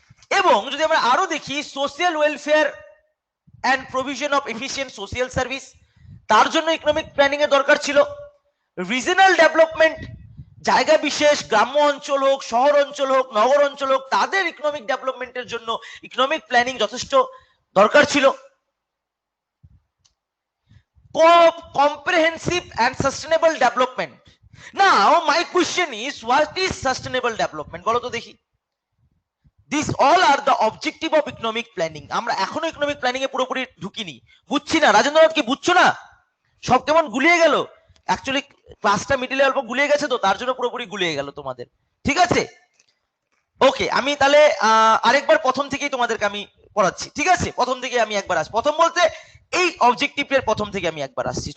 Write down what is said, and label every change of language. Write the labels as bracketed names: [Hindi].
[Bangla] এবং যদি আমরা আরো দেখি [English] social welfare and provision of efficient social service, [Bangla] তার জন্য ইকোনমিক প্ল্যানিং এর দরকার ছিল। রিজনাল ডেভেলপমেন্ট, জায়গা বিশেষ, গ্রাম্য অঞ্চল হোক, শহর অঞ্চল হোক, নগর অঞ্চল হোক, তাদের ইকোনমিক ডেভেলপমেন্টের জন্য ইকোনমিক প্ল্যানিং যথেষ্ট দরকার ছিল। [English] comprehensive and sustainable development. Now my question is, what is sustainable development? [Bangla] বলো তো দেখি। [English] These all are the objective of economic planning. [Bangla] আমরা এখনো ইকোনমিক প্ল্যানিং এ পুরোপুরি ঢুকিনি, বুঝছি না। রাজেন্দ্রনাথ কি বুঝছো না? সব কেমন গুলিয়ে গেল, অ্যাকচুয়ালি ক্লাসটা মিডিলে অল্প গুলিয়ে গেছে, তো তার জন্য পুরোপুরি গুলিয়ে গেল তোমাদের। ঠিক আছে, ওকে, আমি তাহলে আরেকবার প্রথম থেকেই তোমাদেরকে আমি পড়াচ্ছি। ঠিক আছে, প্রথম থেকে আমি একবার আসছি। প্রথম বলতে এই অবজেক্টিভের প্রথম থেকে আমি একবার আসছি।